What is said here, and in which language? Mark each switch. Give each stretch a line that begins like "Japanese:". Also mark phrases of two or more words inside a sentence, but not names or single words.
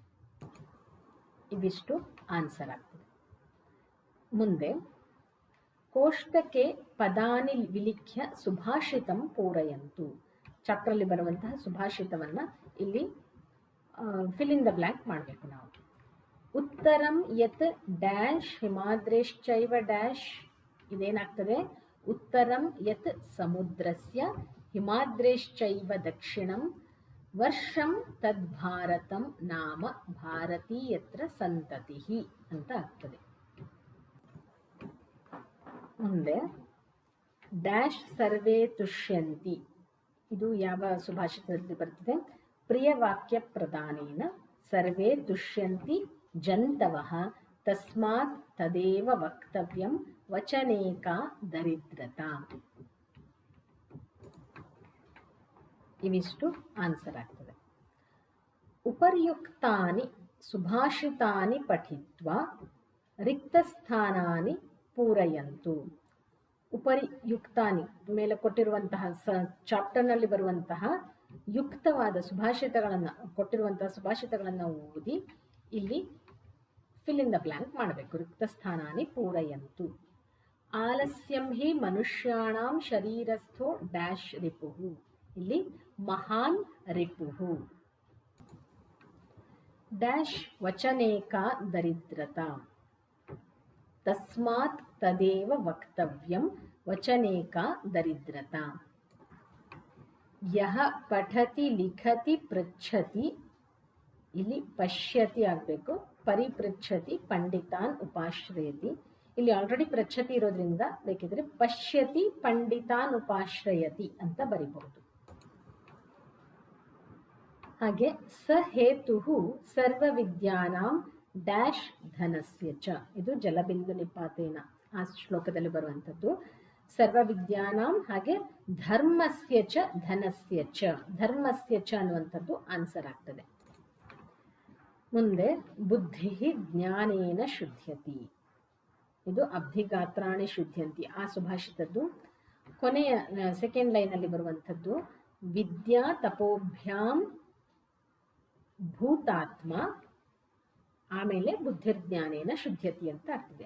Kannada: ಇವಿಷ್ಟು ಆನ್ಸರ್ ಆಗ್ತದೆ.
Sanskrit: ಮುಂದೆ ಕೋಷ್ಟಕೆ ಪದಾನಿ ವಿಲಿಖ್ಯ ಸುಭಾಷಿತಂ ಪೂರಯಂತು.
Kannada: ಚಾಪ್ಟ್ರಲ್ಲಿ ಬರುವಂತಹ ಸುಭಾಷಿತವನ್ನು ಇಲ್ಲಿ
English: fill in the blank
Kannada: ಮಾಡಬೇಕು ನಾವು.
Sanskrit: ಉತ್ತರಂ ಯತ್ ಡ್ಯಾಶ್ ಹಿಮಾದ್ರೇಶ್ಚೈವ ಡ್ಯಾಶ್, ಇದೇನಾಗ್ತದೆ, ಉತ್ತರಂ ಯತ್ ಸಮುದ್ರಸ್ಯ ಹಿಮಾದ್ರೇಶ್ಚೈವ ದಕ್ಷಿಣಂ ವರ್ಷಂ ತದ್ಭಾರತಂ ನಾಮ ಭಾರತೀಯತ್ರ ಸಂತತಿ
Kannada: ಅಂತ ಆಗ್ತದೆ. ಮುಂದೆ ಡ್ಯಾಶ್
Sanskrit: ಸರ್ವೇ ತುಷ್ಯಂತಿ,
Kannada: ಇದು ಯಾವ ಸುಭಾಷಿತದಲ್ಲಿ ಬರ್ತದೆ?
Sanskrit: ಪ್ರಿಯವಾಕ್ಯ ಪ್ರಧಾನೇನ ಸರ್ವೇ ತುಷ್ಯಂತಿ ಜಂತವಃ ತಸ್ಮಾತ್ ತದೇವ ವಕ್ತವ್ಯಂ ವಚನೇಕಾ ದರಿದ್ರತಾ.
Kannada: ಇವಿಷ್ಟು ಆನ್ಸರ್ ಆಗ್ತದೆ.
Sanskrit: ಉಪರ್ಯುಕ್ತಾನಿ ಸುಭಾಷಿತಾನಿ ಪಠಿತ್ವಾ ರಿಕ್ತಸ್ಥಾನಾನಿ ಪೂರಯಂತು.
Kannada: ಉಪರ್ಯುಕ್ತಾನಿ ಮೇಲೆ ಕೊಟ್ಟಿರುವಂತಹ ಚಾಪ್ಟರ್ನಲ್ಲಿ ಬರುವಂತಹ ಯುಕ್ತವಾದ ಸುಭಾಷಿತಗಳನ್ನು ಕೊಟ್ಟಿರುವಂತಹ ಸುಭಾಷಿತಗಳನ್ನು ಓದಿ ಇಲ್ಲಿ
English: fill in the blank
Kannada: ಮಾಡಬೇಕು.
Sanskrit: ರಿಕ್ತಸ್ಥಾನಾನಿ ಪೂರಯಂತು. ಆಲಸ್ಯಂ ಹಿ ಮನುಷ್ಯಾಣಾಂ ಶರೀರಸ್ಥೋ ಡ್ಯಾಶ್ ರಿಪುಹು, ಇಲ್ಲಿ ಮಹಾನ್ ರಿಪುಹು. ಡ್ಯಾಶ್ ವಚನೇಕಾ ದರಿದ್ರತಾ, ತಸ್ಮಾತ್ ತದೇವ ವಕ್ತವ್ಯಂ ವಚನೇಕಾ ದರಿದ್ರತಾ. ಯಹ ಪಠತಿ ಲಿಖತಿ ಪೃಚ್ಛತಿ,
Kannada: ಇಲ್ಲಿ ಪಶ್ಯತಿ ಆಗಬೇಕು,
Sanskrit: ಪರಿಪೃಚ್ಛತಿ ಪಂಡಿತಾನ್ ಉಪಾಶ್ರಯತಿ.
Kannada: ಇಲ್ಲಿ ಆಲ್ರೆಡಿ ಪೃಚ್ಛತಿ ಇರೋದ್ರಿಂದ ಬೇಕಿದ್ರೆ
Sanskrit: ಪಶ್ಯತಿ ಪಂಡಿತಾನ್ ಉಪಾಶ್ರಯತಿ
Kannada: ಅಂತ ಬರಿಬಹುದು. ಹಾಗೆ
Sanskrit: ಸ ಹೇತು ಸರ್ವವಿದ್ಯಾನಾಂ ಡ್ಯಾಶ್ ಧನಸ್ಯ ಚ,
Kannada: ಇದು
Sanskrit: ಜಲಬಿಂದು ನಿಪಾತೇನ
Kannada: ಆ ಶ್ಲೋಕದಲ್ಲಿ ಬರುವಂಥದ್ದು. ಸರ್ವವಿದ್ಯಾನಾಂ ಹಾಗೆ
Sanskrit: ಧರ್ಮಸ್ಯ ಚ ಧನಸ್ಯ ಚ, ಧರ್ಮಸ್ಯ ಚ
Kannada: ಅನ್ನುವಂಥದ್ದು ಆನ್ಸರ್ ಆಗ್ತದೆ. ಮುಂದೆ
Sanskrit: ಬುದ್ಧಿ ಜ್ಞಾನೇನ ಶುದ್ಧ್ಯತಿ,
Kannada: ಇದು
Sanskrit: ಅಬ್ಧಿಗಾತ್ರಾಣಿ ಶುದ್ಧ್ಯಂತಿ
Kannada: ಆ ಸುಭಾಷಿತದ್ದು ಕೊನೆಯ
English: second line
Kannada: ಬರುವಂಥದ್ದು.
Sanskrit: ವಿದ್ಯಾ ತಪೋಭ್ಯಾಂ ಭೂತಾತ್ಮ, ಆಮೇಲೆ ಬುದ್ಧಿರ್ಜ್ಞಾನೇನ ಶುದ್ಧ್ಯತಿ
Kannada: ಅಂತ ಆಗ್ತದೆ.